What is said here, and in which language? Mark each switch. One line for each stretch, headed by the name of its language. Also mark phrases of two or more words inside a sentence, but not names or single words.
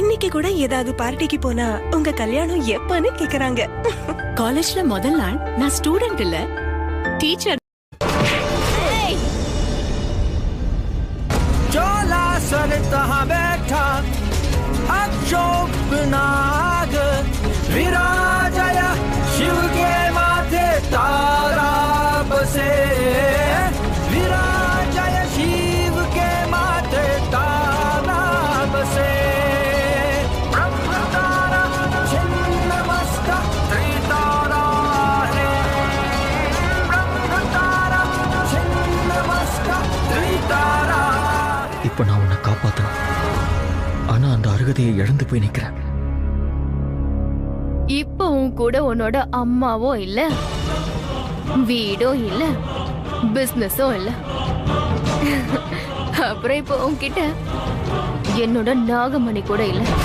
Tamil: கூட ஏதாவது பார்ட்டிக்கு போனா உங்க கல்யாணம் எப்பன்னு கேக்குறாங்க. காலேஜ்ல முதல் நாள் நான் ஸ்டூடெண்ட் இல்ல, டீச்சர்.
Hindi: चोला सर तहाँ बैठा अक्षोभ नाग विराजय शिव के माथे तारा बसे विराजय शिव के माथे तारा बसे ब्रह्म तारा छिन्न मस्तक त्रितारा है ब्रह्म तारा छिन्न मस्तक त्रितारा.
Tamil: இப்ப நான் உன்னை காப்பாத்தணும், ஆனா அந்த அருகதையை இழந்து போய் நிக்கிறேன். இப்போ உன் கூட உன்னோட அம்மாவும் இல்ல, வீடும் இல்ல, பிசினஸும் இல்ல. அப்புறம் இப்போ உன்கிட்ட என்னோட நாகமணி கூட இல்ல.